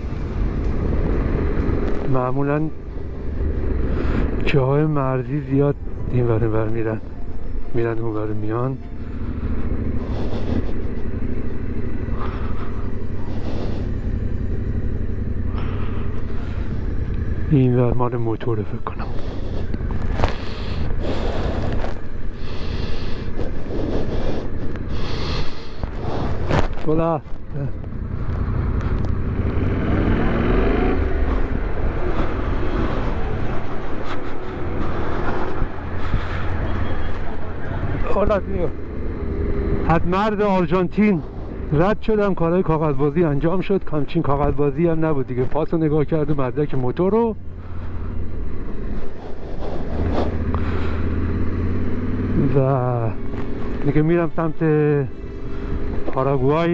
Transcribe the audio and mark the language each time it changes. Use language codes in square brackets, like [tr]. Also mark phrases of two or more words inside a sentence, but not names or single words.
[fa] معمولا جاهای مرزی زیاد این ور اون ور میرن اون ور میان. این ور مال موتوره فکر کنم. [es] Hola. Hola tío. [fa] از مرز آرژانتین رد شدم، کارهای کاغذبازی انجام شد. همچین کاغذبازی هم نبود دیگه. پاس رو نگاه کردم، مدرک موتور رو و دیگه میرم سمت پاراگوای.